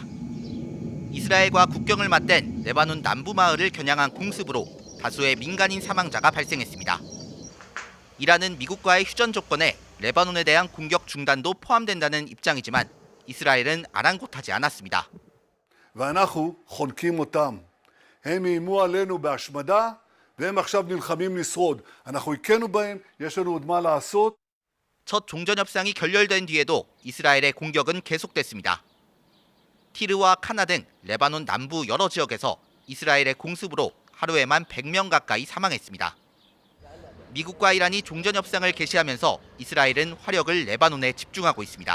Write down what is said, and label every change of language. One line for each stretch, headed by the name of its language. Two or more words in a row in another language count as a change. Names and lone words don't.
Korean: 이스라엘과 국경을 맞댄 레바논 남부 마을을 겨냥한 공습으로 다수의 민간인 사망자가 발생했습니다. 이란은 미국과의 휴전 조건에 레바논에 대한 공격 중단도 포함된다는 입장이지만 이스라엘은 아랑곳하지 않았습니다.
Hebrew: ואנחנו חונקים אותם. הם איימו עלינו בהשמדה והם עכשיו נלחמים לשרוד. אנחנו הכינו בהם, יש לנו עוד מה לעשות.
Korean: 첫 종전협상이 결렬된 뒤에도 이스라엘의 공격은 계속됐습니다. 티르와 카나 등 레바논 남부 여러 지역에서 이스라엘의 공습으로 하루에만 100명 가까이 사망했습니다. 미국과 이란이 종전협상을 개시하면서 이스라엘은 화력을 레바논에 집중하고 있습니다.